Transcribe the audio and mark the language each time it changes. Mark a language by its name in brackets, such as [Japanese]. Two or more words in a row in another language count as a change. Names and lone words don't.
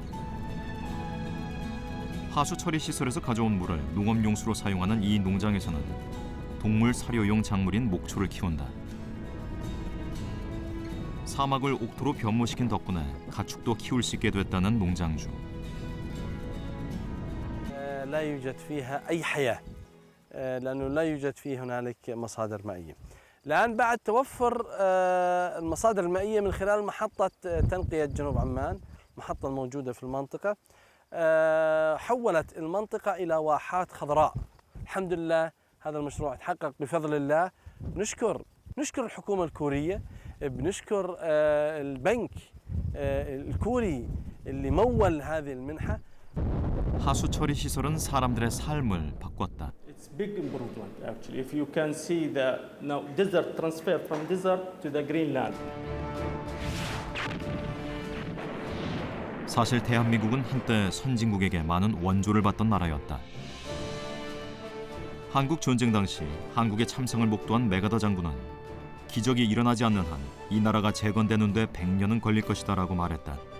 [Korean] 하수 처리 시설에서 가져온 물을 농업용수로 사용하는 이 농장에서는 동물 사료용 작물인 목초를 키운다. 사막을 옥토로 변모시킨 덕분에 가축도 키울 수 있게 됐다는 농장주. [Arabic] لا يوجد فيها أي حياة لأنه لا يوجد فيه هنالك مصادر مائية. الآن بعد توفر المصادر المائية من خلال محطة تنقية جنوب عمان، محطة موجودة في المنطقة، حولت المنطقة إلى واحات خضراء. الحمد لله هذا المشروع تحقق بفضل الله. نشكر الحكومة الكورية، بنشكر البنك الكوري اللي مول هذه المنحة. [Korean] 하수 처리 시설은 사람들의 삶을 바꿨다. [English] It's big improvement actually. If you can see the now desert transfer from desert to the Greenland. [Korean] 사실 대한민국은 한때 선진국에게 많은 원조를 받던 나라였다. 한국 전쟁 당시 한국의 참상을 목도한 메가더 장군은 기적이 일어나지 않는 한 이 나라가 재건되는 데 100년은 걸릴 것이다라고 말했다.